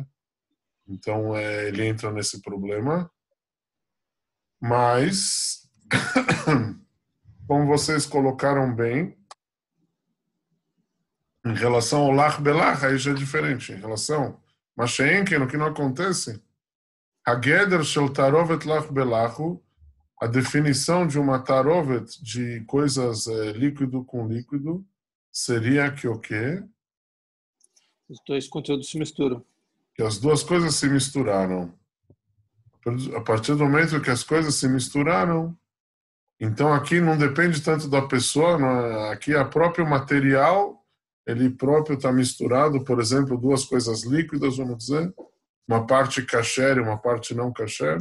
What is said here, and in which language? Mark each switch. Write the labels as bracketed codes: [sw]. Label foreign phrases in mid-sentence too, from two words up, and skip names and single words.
[pt] Então, ele entra nesse problema. Mas, como vocês colocaram bem, em relação ao [he] לח בלח, [pt] aí já é diferente. Em relação a Masheenken, o que não acontece, [he] הגדר של תערובת לח בלחו, [pt] a definição de uma tarovet de coisas líquido com líquido, seria que o quê? Os 2 conteúdos se misturam. Que as 2 coisas se misturaram. A partir do momento que as coisas se misturaram, então aqui não depende tanto da pessoa, aqui a próprio material, ele próprio está misturado, por exemplo, 2 coisas líquidas, vamos dizer, uma parte kasher e uma parte não kasher.